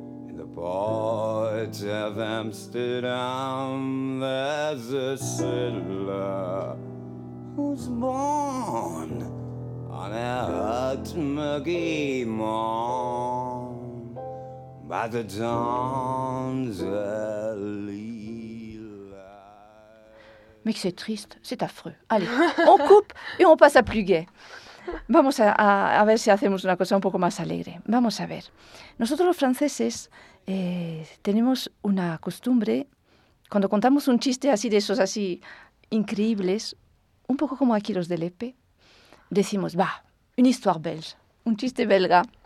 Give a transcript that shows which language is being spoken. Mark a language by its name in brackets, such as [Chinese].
[English] In the port of Amsterdam, there's a sailor who's born on a hot muggy morn by the dawn's early light. [French] Mais que c'est triste, c'est affreux. Allez, on coupe et on passe à plus gai. [Spanish] Vamos a ver si hacemos una cosa un poco más alegre. Vamos a ver. Nosotros los franceses tenemos una costumbre, cuando contamos un chiste así de esos así increíbles, un poco como aquí los de Lepe, decimos, va, [French] une histoire belge, [Spanish] un chiste belga.